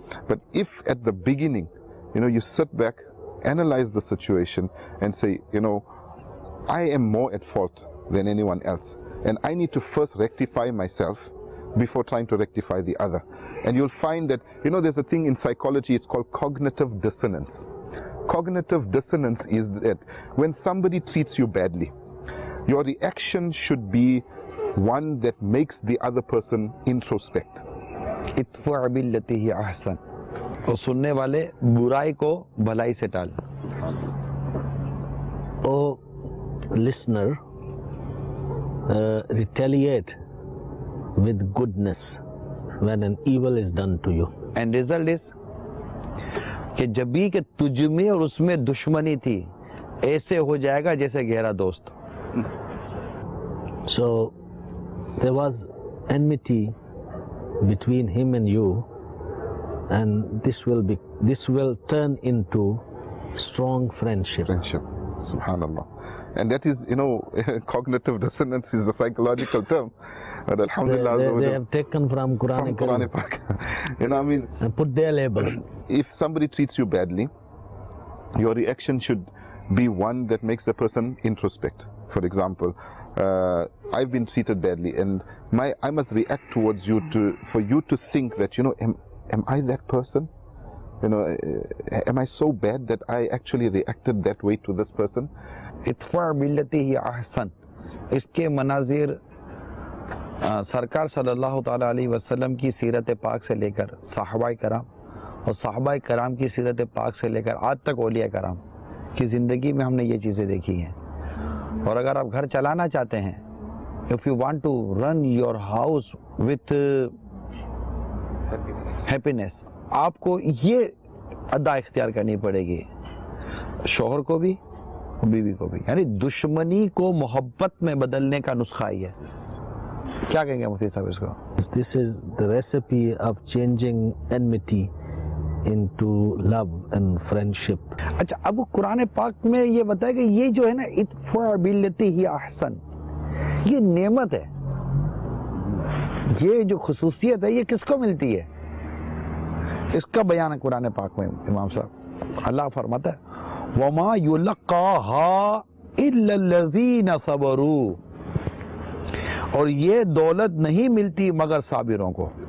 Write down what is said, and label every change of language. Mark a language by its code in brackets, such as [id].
[en] But if at the beginning, you know, you sit back, analyze the situation, and say, you know, I am more at fault than anyone else, and I need to first rectify myself before trying to rectify the other. And you'll find that, you know, there's a thing in psychology, it's called cognitive dissonance. Cognitive dissonance is that when somebody treats you badly, your reaction should be one that makes the other person introspect. [ar] इत्फ़अ बिल्लती ही अहसन, [hi] और सुनने वाले बुराई को भलाई से टाल. [en] Oh, listener, retaliate with goodness when an evil is done to you. And result is [hi] कि जब भी कि तुझ में और उसमें दुश्मनी थी, ऐसे हो जाएगा जैसे गहरा दोस्त. [en] So there was enmity between him and you, and this will turn into strong friendship. [ar] Subhanallah. [en] And that is, you know, cognitive dissonance is a psychological term. But alhamdulillah, They have taken from Quran. You know, I mean, And put their label. if somebody treats you badly, your reaction should be one that makes the person introspect. For example, I've been treated badly, and I must react towards you for you to think that, you know, am I that person? You know, am I so bad that I actually reacted that way to this person? [ar] इत्फ़अ बिल्लती ही अहसन, [hi] इसके मनाजिर सरकार सल्लल्लाहु ताला अलैहि वसल्लम की सीरत पाक से लेकर सहाबाए कराम, और सहाबाए कराम की सीरत पाक से लेकर आज तक औलिया कराम की ज़िंदगी में हमने ये चीज़ें देखी हैं. और अगर आप घर चलाना चाहते हैं, [en] if you want to run your house with happiness, [hi] आपको ये अदा इख्तियार करनी पड़ेगी, शौहर को भी और बीवी को भी. यानी दुश्मनी को मोहब्बत में बदलने का नुस्खा ही है. क्या कहेंगे मुफ्ती साहब इसको? [en] This is the recipe of changing enmity into love and friendship. [hi] अच्छा, अब कुरान पाक में ये बताया कि ये जो है ना, [ar] इत्फ़अ बिल्लती ही अहसन, [hi] ये नेमत है. ये जो खुसूसियत है, ये किसको मिलती है? इसका बयान है कुरान पाक में इमाम साहब. अल्लाह फरमाता है, [ar] वमा युलक्काहा इल्ला लज़ीना सबरू, [hi] और ये दौलत नहीं मिलती मगर साबिरों को.